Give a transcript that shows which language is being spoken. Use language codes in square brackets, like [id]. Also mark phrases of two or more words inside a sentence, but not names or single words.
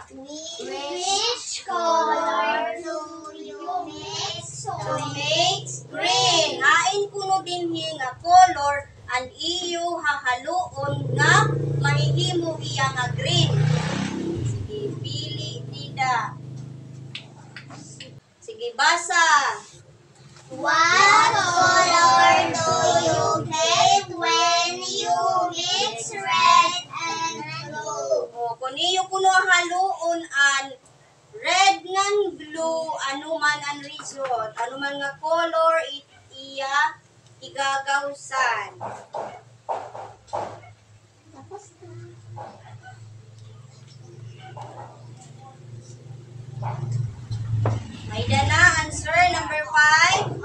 [en] Which color do you mix To make green. [war] Hain kuno dinhi nga color ang iyo hahaluon nga mahihimo iya nga green. Sige, pili dida. Sige, basa. [en] What color do you get when you mix red and blue? [war] O, kung iyo kuno haluon an red ngan blue, ano man ang result, ano man nga color iya igagawsan. May dala answer number 5.